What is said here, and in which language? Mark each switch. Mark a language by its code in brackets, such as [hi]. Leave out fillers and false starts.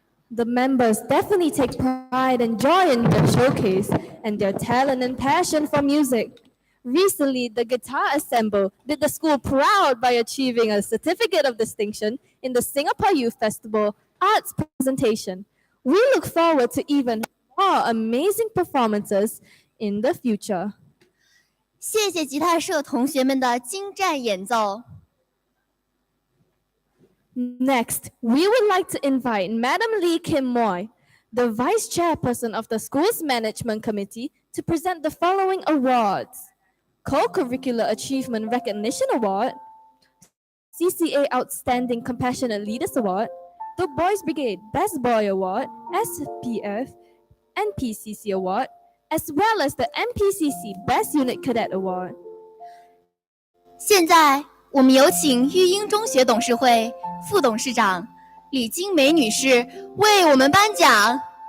[en] The members definitely take pride and joy in their showcase and their talent and passion for music. Recently, the Guitar Ensemble did the school proud by achieving a certificate of distinction in the Singapore Youth Festival Arts presentation. We look forward to even more amazing performances in the future. [zh] 谢谢吉他社同学们的精湛演奏。 [en] Next, we would like to invite Madam Lee Kim Moy, the Vice Chairperson of the School's Management Committee, to present the following awards: Co-Curricular Achievement Recognition Award, CCA Outstanding Compassionate Leaders Award, the Boys Brigade Best Boy Award, SPF, NPCC Award, as well as the MPCC Best Unit Cadet Award. [zh] 现在，我们有请育英中学董事会副董事长李金梅女士为我们颁奖。